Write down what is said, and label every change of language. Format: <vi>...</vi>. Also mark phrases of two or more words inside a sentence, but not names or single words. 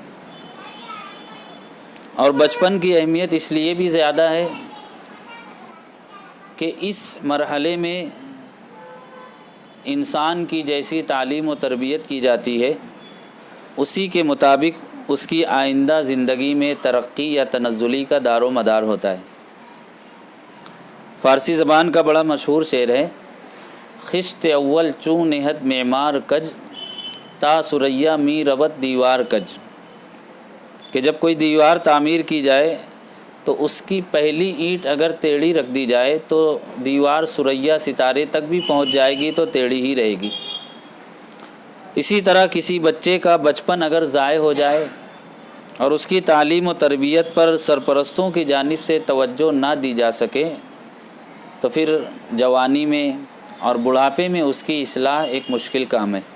<ur>اور بچپن کی اہمیت اس لیے بھی زیادہ ہے کہ اس مرحلے میں انسان کی جیسی تعلیم و تربیت کی جاتی ہے اسی کے مطابق اس کی آئندہ زندگی میں ترقی یا تنزلی کا دار و مدار ہوتا ہے۔ فارسی زبان کا بڑا مشہور شعر ہے،</ur> <fa>خشت اول چوں نہت معمار کج تا سریا می روت دیوار کج،</fa> <ur>کہ جب کوئی دیوار تعمیر کی جائے تو اس کی پہلی اینٹ اگر ٹیڑھی رکھ دی جائے تو دیوار سریا ستارے تک بھی پہنچ جائے گی تو ٹیڑھی ہی رہے گی۔ اسی طرح کسی بچے کا بچپن اگر ضائع ہو جائے اور اس کی تعلیم و تربیت پر سرپرستوں کی جانب سے توجہ نہ دی جا سکے تو پھر جوانی میں اور بڑھاپے میں اس کی اصلاح ایک مشکل کام ہے۔</ur>